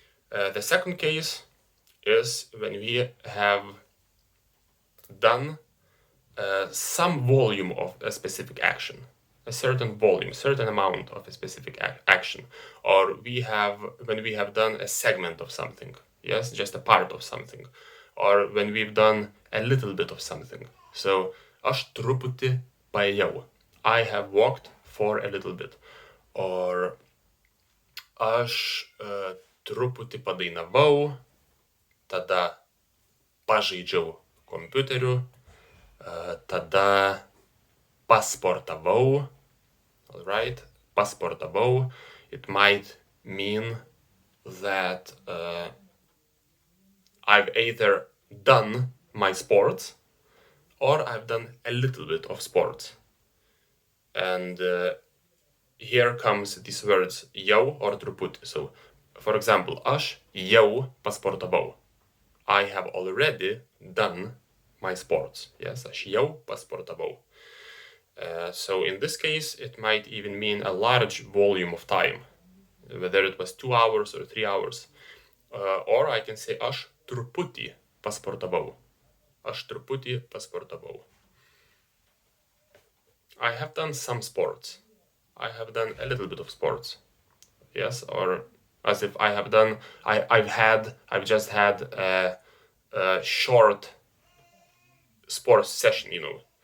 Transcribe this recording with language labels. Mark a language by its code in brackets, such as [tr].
[en] The second case is when we have done some volume of a specific action, a certain volume, certain amount of a specific action, or when we have done a segment of something, yes, just a part of something, or when we've done a little bit of something. So [lt] aš truputį paėjau. [en] I have walked for a little bit. [lt] Or aš truputį padainavau, tada pažaidžiau kompiuteriu, tada pasportavau. [en] All right, pasportavau. It might mean that I've either done my sports or I've done a little bit of sports. And here comes these words jau or truputį. So, for example, [lt] aš jau pasportavau. [en] I have already done my sports. Yes, [lt] aš jau pasportavau. [en] So in this case, it might even mean a large volume of time, whether it was 2 hours or 3 hours. Or I can say [lt] aš truputį pasportavau. Aš truputį pasportavau. [en] I have done some sports. I have done a little bit of sports. Yes, or as if I have done, I've just had a short sports session, you know.